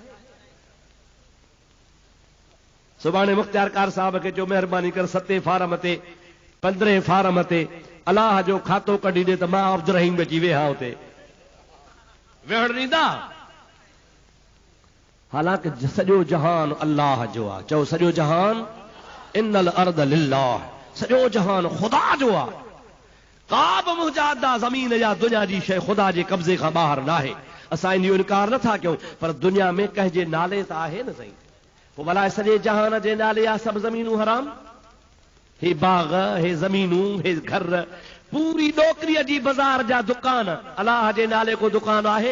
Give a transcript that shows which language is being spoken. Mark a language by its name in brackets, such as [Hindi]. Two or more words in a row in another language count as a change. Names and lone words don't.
[Sindhi] सुभाणे मुख्तियारकार साहब खे जो महिरबानी कर 7 फारम ते 15 फारम ते अलाह जो खातो कढी ॾे त मां अब्दुल रहीम अची वेहा हुते वेहण ॾींदा। हालांकि सॼो जहान अल्लाह जो आहे। चओ सॼो जहान, [Arabic] إن الأرض لله, [Sindhi] सॼो जहान ख़ुदा जो आहे। का बि मुजादा ज़मीन या दुनिया जी शइ ख़ुदा जे कब्ज़े खां ॿाहिरि न आहे। असां इन जो इनकार नथा कयूं, पर दुनिया में कंहिंजे नाले त आहे न सही। पोइ भला सॼे जहान जे नाले आहे सभु ज़मीनूं हराम? हे बाग़, हे ज़मीनूं, हे घर, पूरी डोकरीअ जी बाज़ार जा दुकान, अलाह जे नाले को दुकान आहे?